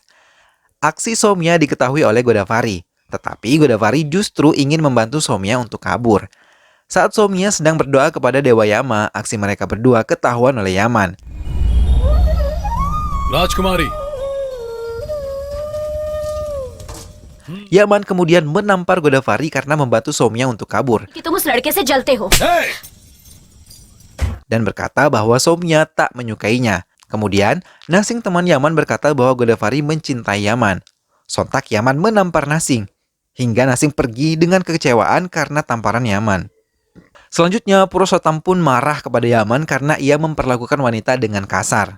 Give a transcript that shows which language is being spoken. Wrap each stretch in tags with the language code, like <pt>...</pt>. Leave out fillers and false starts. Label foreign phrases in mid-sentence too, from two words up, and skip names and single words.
<id>Aksi Soumya diketahui oleh Godavari, tetapi Godavari justru ingin membantu Soumya untuk kabur. Saat Soumya sedang berdoa kepada Dewa Yama, aksi mereka berdua ketahuan oleh Yaman.</id> <hi>राजकुमारी</hi> <id>Yaman kemudian menampar Godavari karena membantu Soumya untuk kabur</id> <hi>कि तुम उस लड़के से जलते हो</hi> <id>dan berkata bahwa Soumya tak menyukainya. Kemudian, Nasing teman Yaman berkata bahwa Godavari mencintai Yaman. Sontak Yaman menampar Nasing, hingga Nasing pergi dengan kekecewaan karena tamparan Yaman. Selanjutnya, Purushottam pun marah kepada Yaman karena ia memperlakukan wanita dengan kasar.</id>